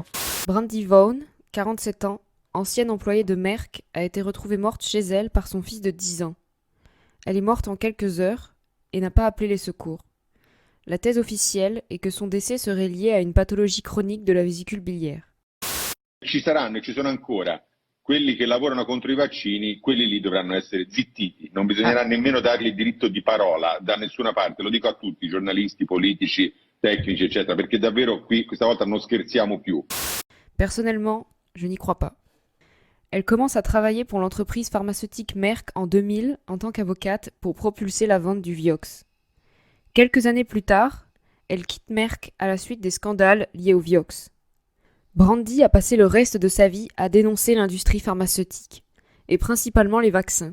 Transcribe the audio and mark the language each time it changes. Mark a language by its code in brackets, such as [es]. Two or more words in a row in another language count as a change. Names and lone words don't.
[fr] Brandy Vaughan, 47 ans, ancienne employée de Merck, a été retrouvée morte chez elle par son fils de 10 ans. Elle est morte en quelques heures et n'a pas appelé les secours. La thèse officielle est que son décès serait lié à une pathologie chronique de la vésicule biliaire. [it] Ci saranno e ci sono ancora quelli che lavorano contro i vaccini, quelli lì dovranno essere zittiti, non bisognerà nemmeno dargli il diritto di parola da nessuna parte, lo dico a tutti, giornalisti, politici, tecnici, eccetera, perché davvero qui questa volta non scherziamo più. [fr] Personnellement, je n'y crois pas. Elle commence à travailler pour l'entreprise pharmaceutique Merck en 2000 en tant qu'avocate pour propulser la vente du Vioxx. Quelques années plus tard, elle quitte Merck à la suite des scandales liés au Vioxx. Brandy a passé le reste de sa vie à dénoncer l'industrie pharmaceutique, et principalement les vaccins.